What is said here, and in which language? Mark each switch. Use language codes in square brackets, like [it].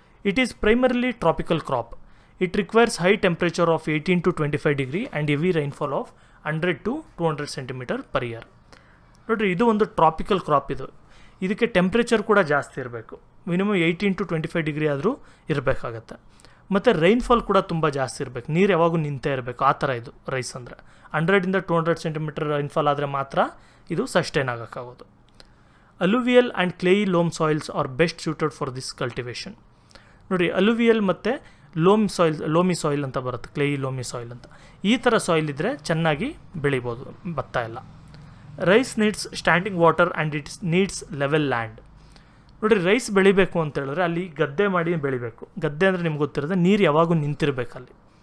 [en] It is primarily tropical crop. It requires high temperature of 18 to 25 degree and heavy rainfall of 100 to 200 centimetre per year. [kn] ನೋಡಿರಿ, ಇದು ಒಂದು tropical crop. ಇದಕ್ಕೆ temperature ಕೂಡ ಜಾಸ್ತಿ ಇರಬೇಕು, minimum 18 to 25 degree ಆದರೂ ಇರಬೇಕಾಗತ್ತೆ. ಮತ್ತು ರೈನ್ಫಾಲ್ ಕೂಡ ತುಂಬ ಜಾಸ್ತಿ ಇರಬೇಕು, ನೀರು ಯಾವಾಗೂ ನಿಂತೇ ಇರಬೇಕು, ಆ ಥರ ಇದು ರೈಸ್ ಅಂದರೆ. 100 to 200 ಸೆಂಟಿಮೀಟರ್ ರೈನ್ಫಾಲ್ ಆದರೆ ಮಾತ್ರ ಇದು sustain ಆಗೋಕ್ಕಾಗೋದು. [en] Alluvial and clayey loam soils are best suited for this cultivation. [kn] ನೋಡಿ ಅಲುವಿಯಲ್ ಮತ್ತು ಲೋಮಿ ಸಾಯಿಲ್ ಅಂತ ಬರುತ್ತೆ, ಕ್ಲೇಯಿ ಲೋಮಿ ಸಾಯಿಲ್ ಅಂತ. ಈ ಥರ ಸಾಯಿಲ್ ಇದ್ದರೆ ಚೆನ್ನಾಗಿ ಬೆಳಿಬೋದು ಭತ್ತ ಎಲ್ಲ. [en] Rice needs standing water and its needs level land. [kn] ನೋಡಿರಿ, ರೈಸ್ ಬೆಳಿಬೇಕು ಅಂತ ಹೇಳಿದ್ರೆ ಅಲ್ಲಿ ಗದ್ದೆ ಮಾಡಿ ಬೆಳಿಬೇಕು. ಗದ್ದೆ ಅಂದರೆ ನಿಮ್ಗೆ ಗೊತ್ತಿರೋದು ನೀರು ಯಾವಾಗೂ ನಿಂತಿರಬೇಕು ಅಲ್ಲಿ.